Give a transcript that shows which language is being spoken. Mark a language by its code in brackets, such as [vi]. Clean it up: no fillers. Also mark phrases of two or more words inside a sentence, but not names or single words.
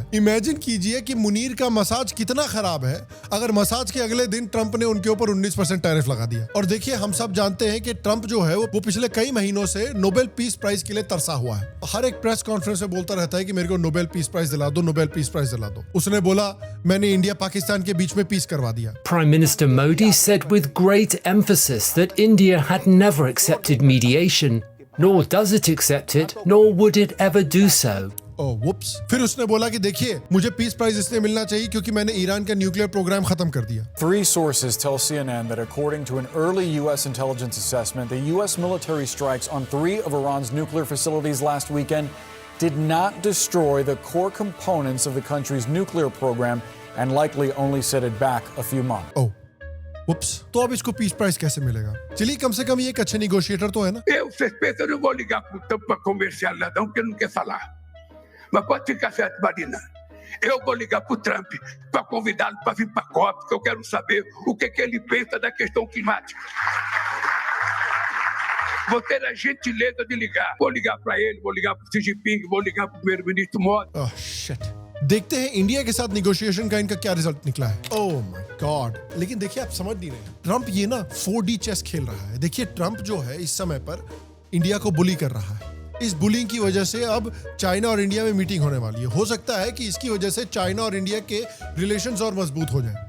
[hi] इमेजिन कीजिए कि मुनीर का मसाज कितना खराब है अगर मसाज के अगले दिन ट्रंप ने उनके ऊपर 19% टैरिफ लगा दिया। और देखिए हम सब जानते हैं कि ट्रंप जो है वो पिछले कई महीनों से नोबेल पीस प्राइज के लिए तरसा हुआ है। हर एक [en] press conference [hi] में बोलता रहता है कि मेरे को नोबेल पीस प्राइज दिला दो, नोबेल पीस प्राइज दिला दो। उसने बोला मैंने इंडिया पाकिस्तान के बीच में पीस करवा दिया। [en] Prime Minister Modi said with great emphasis that India had never accepted mediation, nor does it accept it, nor would it ever do so. Oh, whoops. [hi] फिर उसने बोला कि देखिए मुझे पीस प्राइज इसलिए मिलना चाहिए क्योंकि मैंने ईरान का [en] nuclear program [hi] खत्म कर दिया। [en] 3 sources tell CNN that according to an early U.S. intelligence assessment, the U.S. military strikes on 3 of Iran's nuclear facilities last weekend did not destroy the core components of the country's nuclear program and likely only set it back a few months. Oh. Ups. [hi] तो अब इसको [en] peace prize [hi] कैसे मिलेगा? चलिए कम से कम ये एक अच्छे नेगोशिएटर तो है ना? [pt] Vocês não vão ligar para comercial não, porque não quer falar. Mas pode ficar certo, Marina. Eu vou ligar para o Trump para convidá-lo para vir para a COP, porque eu quero saber o que ele pensa da questão climática. Vou ter a gentileza de ligar. Vou ligar para ele, vou ligar para o Xi Jinping, vou ligar para o primeiro-ministro Modi. [en] Oh shit. [hi] देखते हैं इंडिया के साथ निगोशिएशन का इनका क्या रिजल्ट निकला है। [en] Oh my God. [hi] लेकिन देखिए आप समझ नहीं रहे, ट्रंप ये ना 4D चेस खेल रहा है। देखिए ट्रंप जो है इस समय पर इंडिया को बुली कर रहा है। इस बुलिंग की वजह से अब चाइना और इंडिया में मीटिंग होने वाली है। हो सकता है कि इसकी वजह से चाइना और इंडिया के रिलेशंस और मजबूत हो जाएं।